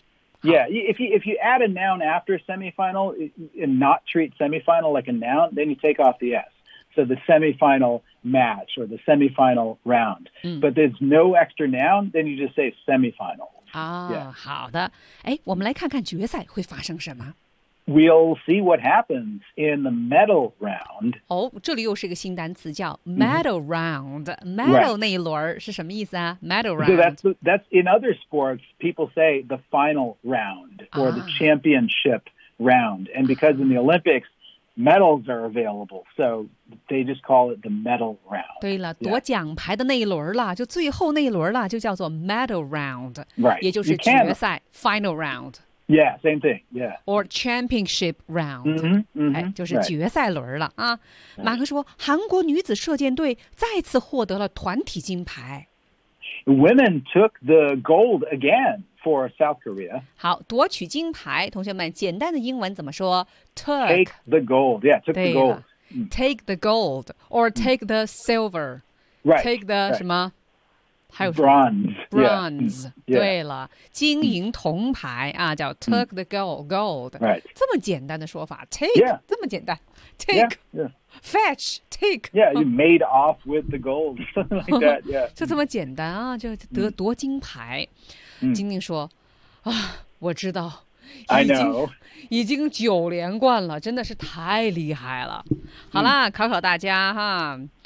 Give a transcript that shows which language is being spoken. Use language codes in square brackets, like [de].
[en] Yeah. Yeah, if you add a noun after semifinal and not treat semifinal like a noun, then you take off the S. So the semifinal match or the semifinal round.、But there's no extra noun, then you just say semifinal. Oh, okay. [zh] 我们来看看决赛会发生什么。 [en] We'll see what happens in the medal round. [zh] 这里又是一个新单词叫 medal round.、Medal 那一轮是什么意思啊 ? [en] Medal round. So that's in other sports, people say the final round or the championship round. And because in the Olympics, medals are available. So they just call it the medal round. [zh] 对了、夺奖牌的那一轮了就最后那一轮了就叫做 medal round. [en] Right. [zh] 也就是决赛 final round. [en] Yeah, same thing, yeah. Or championship round. [zh] 就是决赛轮了啊。马克说，韩国女子射箭队再次获得了团体金牌。 [en] Women took the gold again for South Korea. [zh] 好，夺取金牌，同学们，简单的英文怎么说 [en] ？Take the gold, yeah, took the gold. Take the gold, or take the silver. Right. Take the [zh] 什么？还有 [en] bronze, yeah. [zh] 对了，金银铜牌啊，叫 [en] took the gold, right? [zh] 这么简单的说法 ，take、 [en] yeah. [zh] 这么简单 ，take, [en] yeah. fetch, take. Yeah, you made off with the gold, something like that. Yeah, [zh] 就这么简单啊，就得夺金牌。金宁说：“啊，我知道。” [en] I know. [zh] 已经九连冠了，真的是太厉害了。好了，考考大家哈。